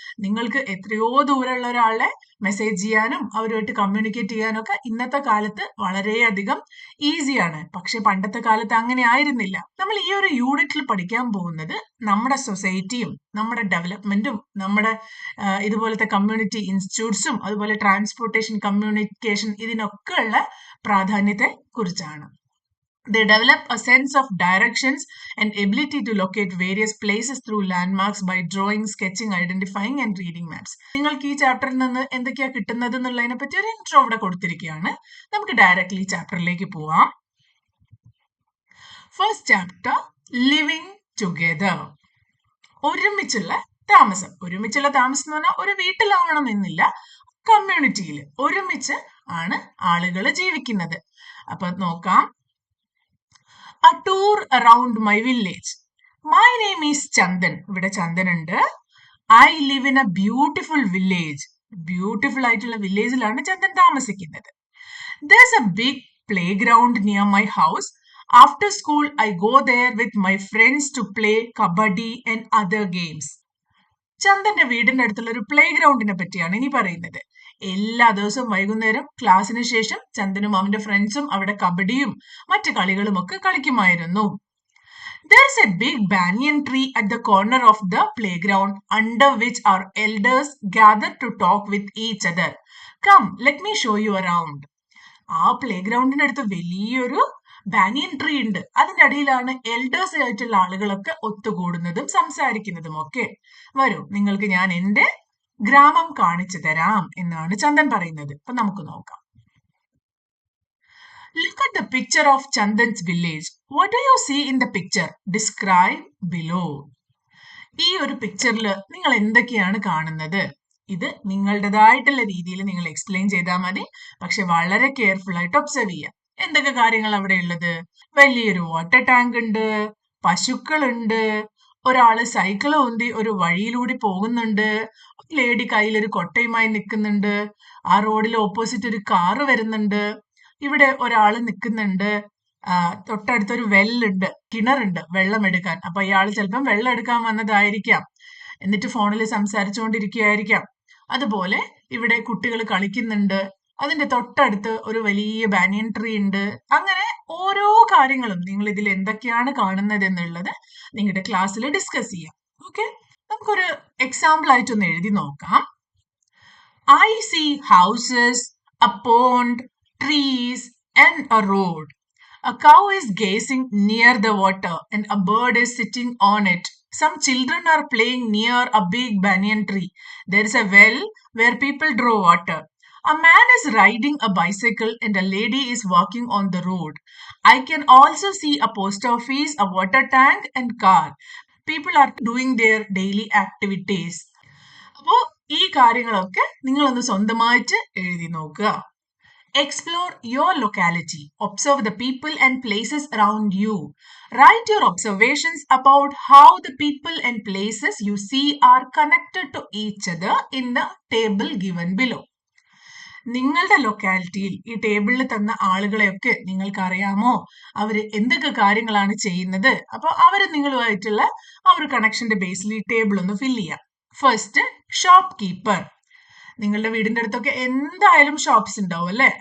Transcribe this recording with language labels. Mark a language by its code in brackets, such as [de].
[ml] നിങ്ങൾക്ക് എത്രയോ ദൂരമുള്ള ഒരാളെ മെസ്സേജ് ചെയ്യാനും അവരുമായിട്ട് കമ്മ്യൂണിക്കേറ്റ് ചെയ്യാനും ഒക്കെ ഇന്നത്തെ കാലത്ത് വളരെയധികം ഈസിയാണ്. പക്ഷെ പണ്ടത്തെ കാലത്ത് അങ്ങനെ ആയിരുന്നില്ല. നമ്മൾ ഈ ഒരു യൂണിറ്റിൽ പഠിക്കാൻ പോകുന്നത് നമ്മുടെ സൊസൈറ്റിയും നമ്മുടെ ഡെവലപ്മെന്റും നമ്മുടെ ഇതുപോലത്തെ കമ്മ്യൂണിറ്റി ഇൻസ്റ്റിറ്റ്യൂട്ട്സും അതുപോലെ ട്രാൻസ്പോർട്ടേഷൻ, കമ്മ്യൂണിക്കേഷൻ, ഇതിനൊക്കെ ഉള്ള പ്രാധാന്യത്തെ കുറിച്ചാണ്. [en] They develop a sense of directions and ability to locate various places through landmarks by drawing, sketching, identifying and reading maps. [ml] നിങ്ങൾക്ക് ഈ ചാപ്റ്ററിൽ നിന്ന് എന്തൊക്കെയാ കിട്ടുന്നത് എന്നുള്ളതിനെ പറ്റി ഒരു ഇൻട്രോ ഇവിടെ കൊടുത്തിരിക്കുകയാണ്. നമുക്ക് ഡയറക്റ്റ്ലി ചാപ്റ്ററിലേക്ക് പോവാം. First chapter, living together. ഒരുമിച്ചുള്ള താമസം. ഒരുമിച്ചുള്ള താമസം എന്ന് പറഞ്ഞാൽ ഒരു വീട്ടിലാവണം എന്നില്ല, കമ്മ്യൂണിറ്റിയിൽ ഒരുമിച്ച് ആണ് ആളുകൾ ജീവിക്കുന്നത്. അപ്പൊ നോക്കാം. [en] A tour around my village. My name is Chandan. [ml] ഇവിടെ ചന്ദൻ ഉണ്ട്. [en] I live in a beautiful village. [ml] Beautiful ആയിട്ടുള്ള വില്ലേജിലാണ് ചന്ദൻ താമസിക്കുന്നത്. [en] There's a big playground near my house. After school, I go there with my friends to play kabaddi and other games. [ml] ചന്ദന്റെ വീടിന്റെ അടുത്തുള്ള ഒരു play ഗ്രൗണ്ടിനെ പറ്റിയാണ് ഇനി പറയുന്നത്. എല്ലാ ദിവസവും വൈകുന്നേരം ക്ലാസ്സിന് ശേഷം ചന്ദനും അവന്റെ ഫ്രണ്ട്സും അവിടെ കബഡിയും മറ്റു കളികളും ഒക്കെ കളിക്കുമായിരുന്നു. [en] There's a big banyan tree at the corner of the playground under which our elders gather to talk with each other. Come, let me show you around. [ml] ആ പ്ലേ ഗ്രൗണ്ടിന്റെ അടുത്ത് വലിയൊരു ബാനിയൻ ട്രീ ഉണ്ട്. അതിന്റെ അടിയിലാണ് എൽഡേഴ്സ് ആയിട്ടുള്ള ആളുകളൊക്കെ ഒത്തുകൂടുന്നതും സംസാരിക്കുന്നതും ഒക്കെ. വരൂ, നിങ്ങൾക്ക് ഞാൻ എന്റെ ഗ്രാമം കാണിച്ചു തരാം എന്നാണ് ചന്ദൻ പറയുന്നത്. അപ്പൊ നമുക്ക് നോക്കാം. [en] Look at the picture of Chandan's village. What do you see in the picture? Describe below. [ml] ഈ ഒരു പിക്ചറിൽ നിങ്ങൾ എന്തൊക്കെയാണ് കാണുന്നത്? ഇത് നിങ്ങളുടേതായിട്ടുള്ള രീതിയിൽ നിങ്ങൾ എക്സ്പ്ലെയിൻ ചെയ്താൽ മതി. പക്ഷെ വളരെ കെയർഫുൾ ആയിട്ട് ഒബ്സർവ് ചെയ്യാം. എന്തൊക്കെ കാര്യങ്ങൾ അവിടെ ഉള്ളത്? വലിയൊരു വാട്ടർ ടാങ്ക് ഉണ്ട്, പശുക്കളുണ്ട്, ഒരാള് സൈക്കിൾ ഉന്തി ഒരു വഴിയിലൂടെ പോകുന്നുണ്ട്, ലേഡി കയ്യിലൊരു കൊട്ടയുമായി നിൽക്കുന്നുണ്ട്, ആ റോഡിൽ ഓപ്പോസിറ്റ് ഒരു കാറ് വരുന്നുണ്ട്, ഇവിടെ ഒരാള് നിൽക്കുന്നുണ്ട്, തൊട്ടടുത്തൊരു വെല്ലുണ്ട്, കിണറുണ്ട് വെള്ളം എടുക്കാൻ. അപ്പൊ ഇയാൾ ചിലപ്പം വെള്ളം എടുക്കാൻ വന്നതായിരിക്കാം, എന്നിട്ട് ഫോണിൽ സംസാരിച്ചുകൊണ്ടിരിക്കുകയായിരിക്കാം. അതുപോലെ ഇവിടെ കുട്ടികൾ കളിക്കുന്നുണ്ട്, അതിന്റെ തൊട്ടടുത്ത് ഒരു വലിയ ബാനിയൻ ട്രീ ഉണ്ട്. അങ്ങനെ ഓരോ കാര്യങ്ങളും നിങ്ങൾ ഇതിൽ എന്തൊക്കെയാണ് കാണുന്നത് എന്നുള്ളത് നിങ്ങളുടെ ക്ലാസ്സിൽ ഡിസ്കസ് ചെയ്യാം. ഓക്കെ, നമുക്കൊരു എക്സാമ്പിൾ ആയിട്ടൊന്ന് എഴുതി നോക്കാം. [en] I see houses, a pond, trees, and a road. A cow is gazing near the water and a bird is sitting on it. Some children are playing near a big banyan tree. There is a well where people draw water. A man is riding a bicycle and a lady is walking on the road. I can also see a post office, a water tank, and car. People are doing their daily activities. [ml] അപ്പോൾ ഈ കാര്യങ്ങളൊക്കെ നിങ്ങളൊന്ന് സ്വന്തമായിട്ട് എഴുതി നോക്കുക. [en] Explore your locality. Observe the people and places around you. Write your observations about how the people and places you see are connected to each other in the table given below. [ml] നിങ്ങളുടെ ലൊക്കാലിറ്റിയിൽ ഈ ടേബിളിൽ തന്ന ആളുകളെയൊക്കെ നിങ്ങൾക്ക് അറിയാമോ? അവർ എന്തൊക്കെ കാര്യങ്ങളാണ് ചെയ്യുന്നത്? അപ്പോൾ അവർ നിങ്ങളുമായിട്ടുള്ള ആ ഒരു കണക്ഷന്റെ ബേസിൽ ഈ ടേബിൾ ഒന്ന് ഫില്ല് ചെയ്യാം. First, shop keeper. നിങ്ങളുടെ വീടിന്റെ അടുത്തൊക്കെ എന്തായാലും ഷോപ്സ് ഉണ്ടാവും അല്ലെ?